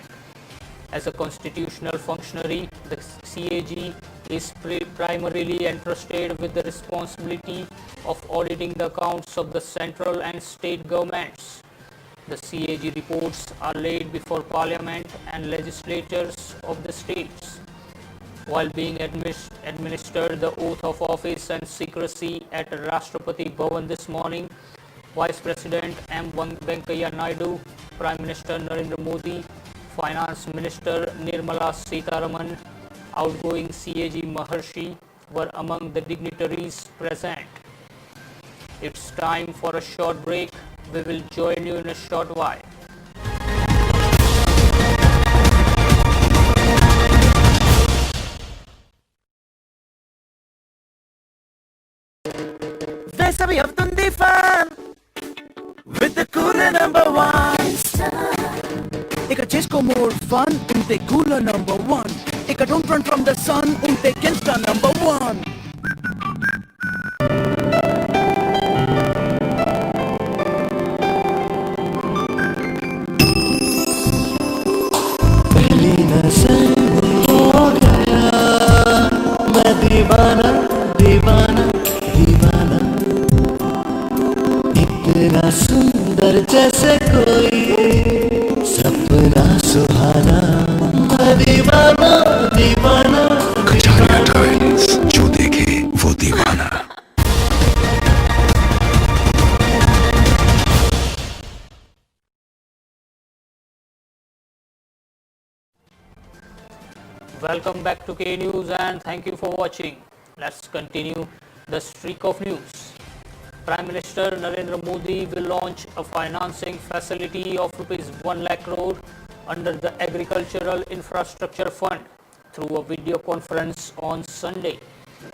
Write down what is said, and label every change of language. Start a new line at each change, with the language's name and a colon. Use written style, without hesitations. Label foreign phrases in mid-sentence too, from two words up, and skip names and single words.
English: As a constitutional functionary, the CAG is primarily entrusted with the responsibility of auditing the accounts of the central and state governments. The CAG reports are laid before Parliament and legislatures of the states. While being administered the oath of office and secrecy at Rashtrapati Bhavan this morning, Vice President M. Venkaiah Naidu, Prime Minister Narendra Modi, Finance Minister Nirmala Sitharaman, outgoing CAG Maharshi were among the dignitaries present. It's time for a short break. We will join you in a short while.
Telugu: వేసవి అవుతుంది
English: ఫన్ with the cooler number one.
Telugu: ఇక చేసుకో
English: more fun ఉంటే cooler number one. ఇక don't run from the sun ఉంటే Kelsta number one.
Hindi: दीवाना दीवाना दीवाना इतना सुंदर जैसे कोई सपना सुहाना दीवाना दीवाना कटारिया टाइल्स जो देखे वो दीवाना।
English: Welcome back to K News and thank you for watching. Let's continue the streak of news. Prime Minister Narendra Modi will launch a financing facility of ₹1 lakh crore under the Agricultural Infrastructure Fund through a video conference on Sunday.